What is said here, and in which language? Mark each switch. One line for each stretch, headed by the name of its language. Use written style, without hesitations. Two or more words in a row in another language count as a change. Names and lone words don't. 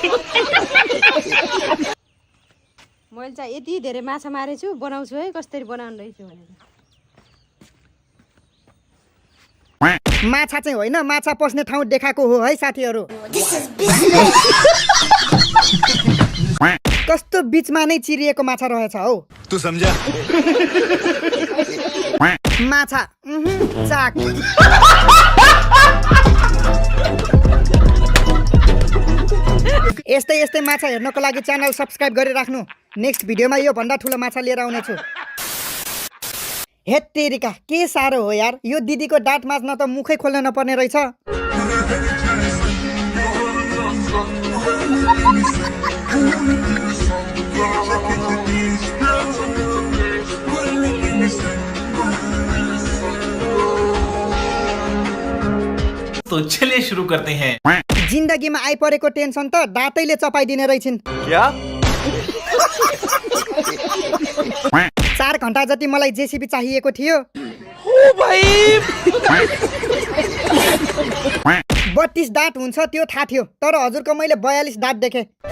Nepali: मैले चाहिँ यति धेरै माछा मारेछु, बनाउँछु है कसरी बनाउनु रहेछ भनेर। माछा चाहिँ होइन, माछा पस्ने ठाउँ देखाएको हो है साथीहरू। कस्तो बीचमा नै चिरिएको माछा रहेछ हौ।
Hindi: तू समझा?
Nepali: माछा चाक। यस्तै यस्तै माछा हेर्नको लागि च्यानल सब्स्क्राइब गरिराख्नु। नेक्स्ट भिडियोमा यो भन्दा ठुलो माछा लिएर आउनेछु।
Hindi: हेट तेरिका,
Nepali: के साह्रो हो यार। यो दिदीको दाँत माझ्न त मुखै खोल्न नपर्ने रहेछ।
Hindi: तो चलिए शुरू करते हैं।
Nepali: जिन्दगीमा आइपरेको टेन्सन त दाँतैले चपाइदिने रहेछन्।
Hindi: क्या?
Nepali: 4 घण्टा जति मलाई जेसीबी चाहिएको थियो। 32 दाँत हुन्छ त्यो थाहा थियो, तर हजुरको मैले 42 दाँत देखेँ।